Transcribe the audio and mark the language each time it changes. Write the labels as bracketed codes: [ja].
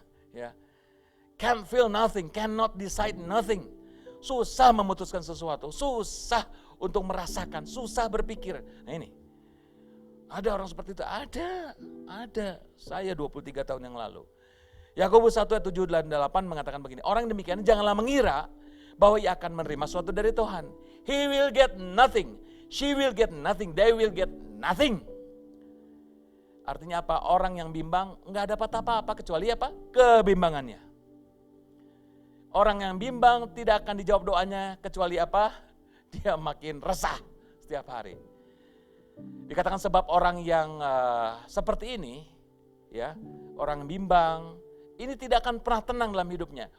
[en] Ya, can't feel nothing, cannot decide nothing. [id] Susah memutuskan sesuatu, susah untuk merasakan, susah berpikir. Nah ini, ada orang seperti itu, ada. Saya 23 tahun yang lalu. Yakobus 1 ayat 7 dan 8 mengatakan begini, orang demikian janganlah mengira bahwa ia akan menerima sesuatu dari Tuhan. [en] He will get nothing, she will get nothing, they will get nothing. [id] Artinya apa? Orang yang bimbang nggak dapat apa-apa kecuali apa? Kebimbangannya. Orang yang bimbang tidak akan dijawab doanya kecuali apa? Dia makin resah setiap hari. Dikatakan sebab orang yang seperti ini, ya, orang bimbang, ini tidak akan pernah tenang dalam hidupnya.